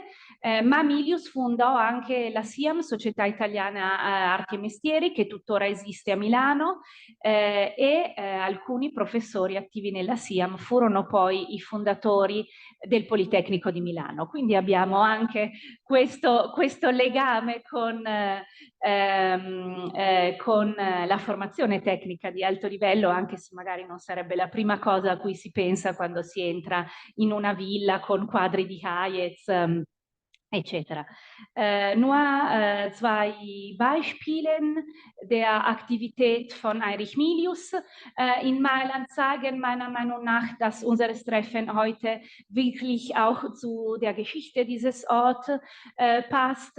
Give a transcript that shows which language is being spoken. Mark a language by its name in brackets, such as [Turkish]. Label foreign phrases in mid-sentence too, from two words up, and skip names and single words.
[Italian] Ma Milius fondò anche la SIAM, Società Italiana Arti e Mestieri, che tuttora esiste a Milano, e alcuni professori attivi nella SIAM furono poi i fondatori del Politecnico di Milano. Quindi abbiamo anche questo legame con la formazione tecnica di alto livello, anche se magari non sarebbe la prima cosa a cui si pensa quando si entra in una villa con quadri di Hayez, etc. [German] Nur zwei Beispielen der Aktivität von Heinrich Milius in Mailand zeigen meiner Meinung nach, dass unser Treffen heute wirklich auch zu der Geschichte dieses Ortes passt.